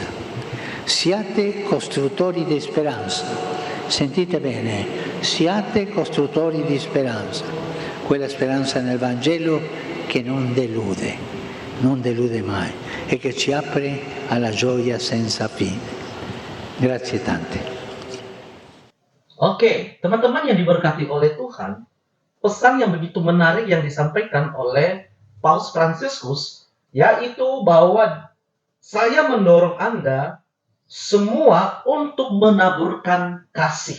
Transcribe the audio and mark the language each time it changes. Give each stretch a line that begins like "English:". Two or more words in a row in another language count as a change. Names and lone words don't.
Italian: Siate costruttori di speranza. Sentite bene, siate costruttori di speranza. Quella speranza nel Vangelo che non delude mai e che ci apre alla gioia senza fine. Grazie tante.
Indonesian: Oke, teman-teman yang diberkati oleh Tuhan, pesan yang begitu menarik yang disampaikan oleh Paus Fransiskus, yaitu bahwa saya mendorong Anda semua untuk menaburkan kasih.